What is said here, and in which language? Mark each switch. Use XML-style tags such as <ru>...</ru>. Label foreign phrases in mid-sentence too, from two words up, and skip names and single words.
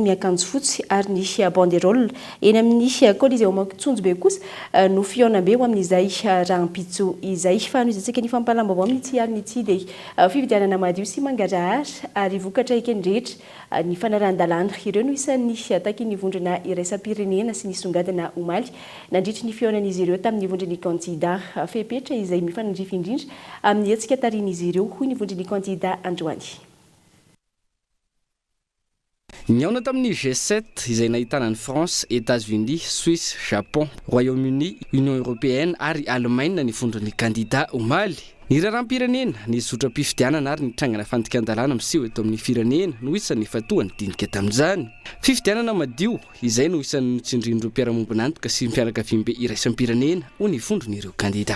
<mg>miakanjo fotsy ary ny banderole eny amin'ny Coliseum Tsonjobe kosa no fiona be ho amin'izay rahampitso izay fa anoizatsika ny fampalambavao amin'ny tsy ary ny tsy dia fividianana madio sy mangarahara ary vokatra ekeny rehetra ny fanaran-dalàna ireo no isan'ny taky ny vondrona iraisam-pirenena sy ny songadina omaly nandritry ny fionan'izy ireo tamin'ny vondrony kandida fepetra izay mifanandrify indrindra amin'ny hetsika tarin'izy ireo hoy ny vondrony kandida androany ny aona tamin'ny G7 izay nahitana ny France, États-Unis, Suisse, Japon, Royaume-Uni, Union européenne ary Allemagne ny vondrony kandida omaly ny raharam-pirenena ny zotram-pifidianana ary ny trangana fandikan-dalàna miseho eto amin'ny firenena no isan'ny fatohany dinika tamin'izany fifidianana madio izay no isan'ny notsindrin'ireo mpiara-mombonantoka sy mpianakaviam-be iraisam-pirenena ho ny vondron'ireo kandida</mg>